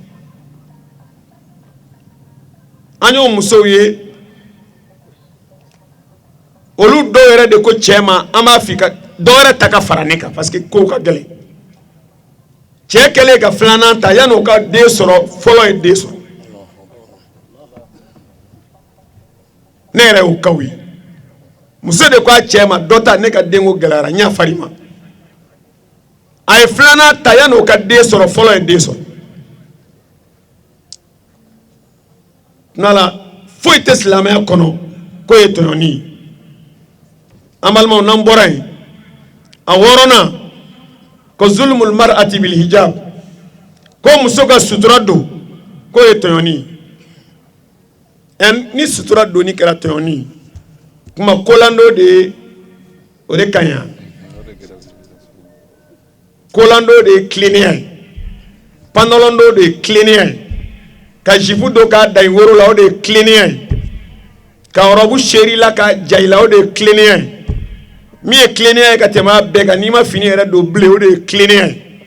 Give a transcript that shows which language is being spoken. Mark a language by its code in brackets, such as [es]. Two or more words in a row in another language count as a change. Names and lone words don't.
[bm] an y'o musow ye olu dɔw yɛrɛ de ko cɛ ma an b'a f'i ka dɔ wɛrɛ ta ka fara ne kan [fr] parce que [bm] kow ka gɛlɛn cɛ kɛlen ka 2nan ta yanni o ka den sɔrɔ fɔlɔ ye den sɔrɔ ne yɛrɛ y'o kaw ye muso de ko a cɛ ma dɔ ta ne ka denko gɛlɛyara n y'a far'i ma a ye 2nan ta yanni o ka den sɔrɔ fɔlɔ ye den sɔrɔ n'ala foyi tɛ silamɛya kɔnɔ k'o ye tɔɲɔni ye an balimaw n'an bɔra yen a 6nan ko [ar] ظلم المرأة بالحجاب [bm] ko muso ka sutura don k'o ye tɔɲɔni ye ni sutura doni kɛra tɔɲɔni kuma kolando de o de kaɲa kolando de ye kilennenya ye pantalon do de ye kilennenya ye ka jipu do k'a da i woro la o de ye kilennenya ye ka ɔrɔbu seri la ka jayi la o de ye kilennenya ye min ye kilennenya ye ka tɛmɛ a bɛɛ kan n'i ma fini yɛrɛ don bilen o de ye kilennenya ye